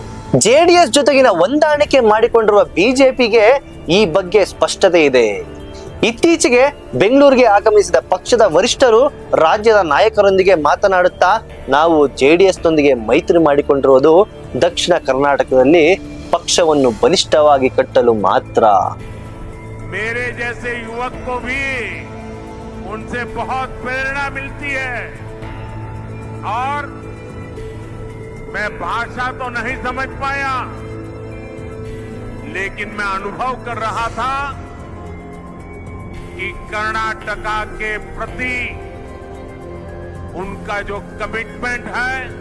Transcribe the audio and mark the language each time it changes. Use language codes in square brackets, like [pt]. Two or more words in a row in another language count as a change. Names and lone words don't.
[kn] ಜೆಡಿಎಸ್ ಜೊತೆಗಿನ ಹೊಂದಾಣಿಕೆ ಮಾಡಿಕೊಂಡಿರುವ ಬಿಜೆಪಿಗೆ ಈ ಬಗ್ಗೆ ಸ್ಪಷ್ಟತೆ ಇದೆ. ಇತ್ತೀಚೆಗೆ ಬೆಂಗಳೂರಿಗೆ ಆಗಮಿಸಿದ ಪಕ್ಷದ ವರಿಷ್ಠರು ರಾಜ್ಯದ ನಾಯಕರೊಂದಿಗೆ ಮಾತನಾಡುತ್ತಾ ನಾವು ಜೆಡಿಎಸ್ ನೊಂದಿಗೆ ಮೈತ್ರಿ ಮಾಡಿಕೊಂಡಿರುವುದು ದಕ್ಷಿಣ ಕರ್ನಾಟಕದಲ್ಲಿ ಪಕ್ಷವನ್ನು ಬಲಿಷ್ಠವಾಗಿ ಕಟ್ಟಲು ಮಾತ್ರ. [hi] मेरे जैसे युवक को भी उनसे बहुत प्रेरणा मिलती है और मैं भाषा तो नहीं समझ पाया, लेकिन मैं अनुभव कर रहा था कि कर्नाटका के प्रति उनका जो कमिटमेंट है,